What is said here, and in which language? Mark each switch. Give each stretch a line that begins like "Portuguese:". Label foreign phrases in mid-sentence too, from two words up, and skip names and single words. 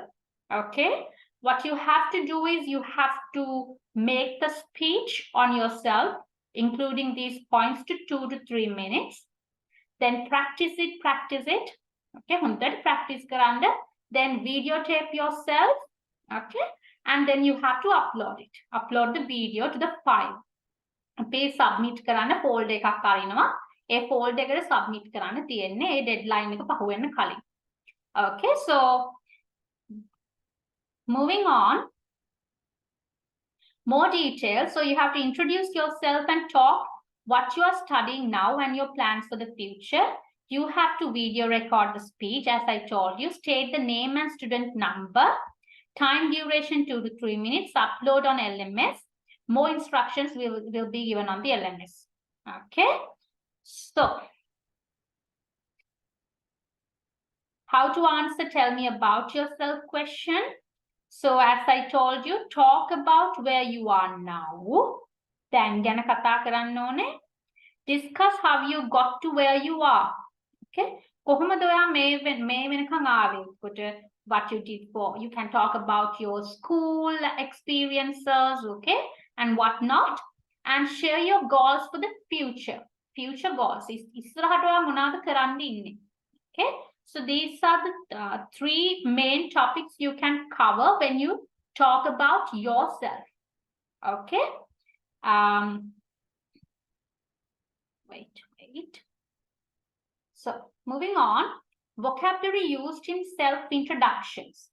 English: Okay, what you have to do is you have to make the speech on yourself, including these points, to 2 to 3 minutes. Then practice it. Okay, practice karanda. Then videotape yourself. Okay, and then you have to upload it. Upload the video to the file.
Sinhala: අපේ සබ්මිට් කරන්න ෆෝල්ඩර් එකක් අරිනවා. ඒ ෆෝල්ඩර් එකට සබ්මිට් කරන්න තියෙන්නේ ඒ ඩෙඩ්ලයින් එක පහු වෙන්න කලින්.
English: Okay, so moving on, more details. So you have to introduce yourself and talk what you are studying now and your plans for the future. You have to video record the speech, as I told you. State the name and student number. Time duration 2 to 3 minutes. Upload on LMS. More instructions will be given on the LMS. Okay. So, how to answer tell me about yourself question. So, as I told you, talk about where you are now. Then,
Sinhala: ගැන කතා කරන්න ඕනේ.
English: Discuss how you got to where you are.
Sinhala: Okay. කොහොමද ඔයා මේ වෙනකන් ආවේ?
English: What you did for. You can talk about your school experiences, okay, and whatnot, and share your goals for the future. Future goals.
Sinhala: ඉස්සරහට ඔයා මොනවද කරන්න ඉන්නේ?
English: Okay. So these are the 3 main topics you can cover when you talk about yourself. Okay. Wait. So moving on, vocabulary used in self-introductions.